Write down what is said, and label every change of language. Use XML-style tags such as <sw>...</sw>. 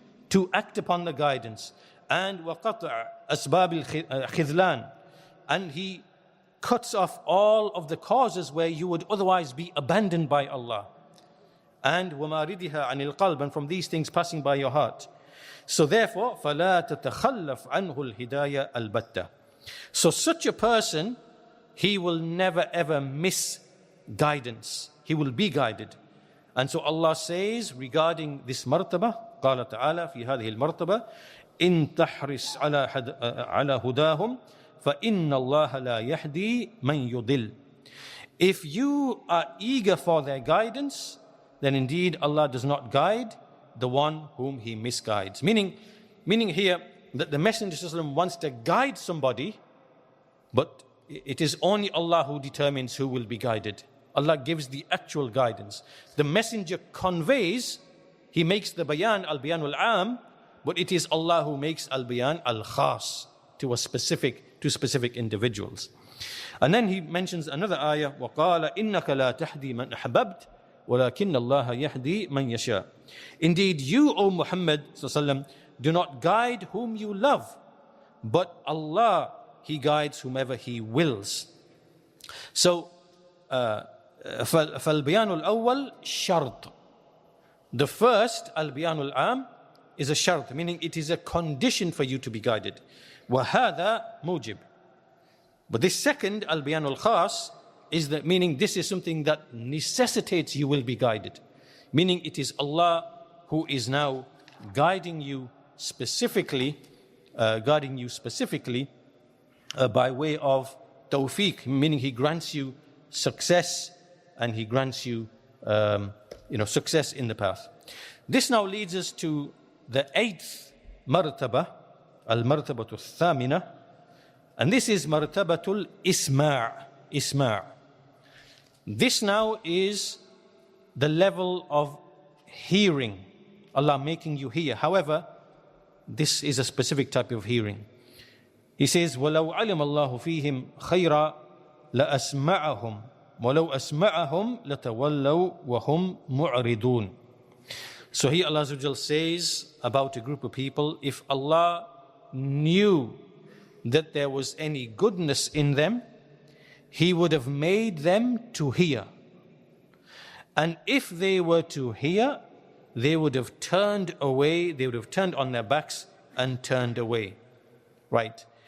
<en>to act upon the guidance, and</en> <ar>waqata' asbab al-khidlan,</ar> <en>and He cuts off all of the causes where you would otherwise be abandoned by Allah, and</en> <ar>وَمَارِدِهَا عَنِ الْقَلْبِ,</ar> <en>and from these things passing by your heart. So therefore,</en> <ar>فَلَا تَتَخَلَّفْ عَنْهُ الْهِدَايَةَ الْبَتَّةِ.</ar> <en>So such a person, he will never ever miss guidance. He will be guided. And so Allah says regarding this martaba,</en> <ar>قال تعالى في هذه المرتبة إن تحرص على هداهم فإن الله لا يهدي من يضل.</ar> <en>If you are eager for their guidance, then indeed Allah does not guide the one whom He misguides. Meaning here that the Messenger ﷺ wants to guide somebody, but it is only Allah who determines who will be guided. Allah gives the actual guidance. The Messenger conveys, he makes the bayan, al-bayan al-am, but it is Allah who makes al-bayan al-khas to specific individuals. And then he mentions another ayah,</en> <ar>وَقَالَ إِنَّكَ لَا تَهْدِي مَنْ أَحْبَبْتَ وَلَكِنَّ اللَّهَ يَهْدِي مَنْ يَشَاءُ.</ar> <en>Indeed, you, O Muhammad ﷺ, do not guide whom you love, but Allah, He guides whomever He wills. So,</en> <ar>فَالْبِيَانُ الْأَوَّلِ شَرْط.</ar> <en>The first, al-bayan al-am, is a shart, meaning it is a condition for you to be guided.</en> <ar>وَهَذَا مُوجِب.</ar> <en>But this second, al-bayan al-khas, is that meaning this is something that necessitates you will be guided. Meaning it is Allah who is now guiding you specifically by way of tawfiq, meaning He grants you success and He grants you success in the path. This now leads us to the 8th martaba, al-martabatu al-thamina, and this is martabatul isma'. This now is the level of hearing, Allah making you hear. However, this is a specific type of hearing. He says,</en> <ar>وَلَوْ عَلِمَ اللَّهُ فِيهِمْ خَيْرًا لَأَسْمَعَهُمْ وَلَوْ أَسْمَعَهُمْ لَتَوَلَّوْا وَهُمْ مُعْرِضُونَ.</ar> <en>So here Allah says about a group of people, if Allah knew that there was any goodness in them, He would have made them to hear. And if they were to hear, they would have turned away, they would have turned on their backs and turned away. Right?</en>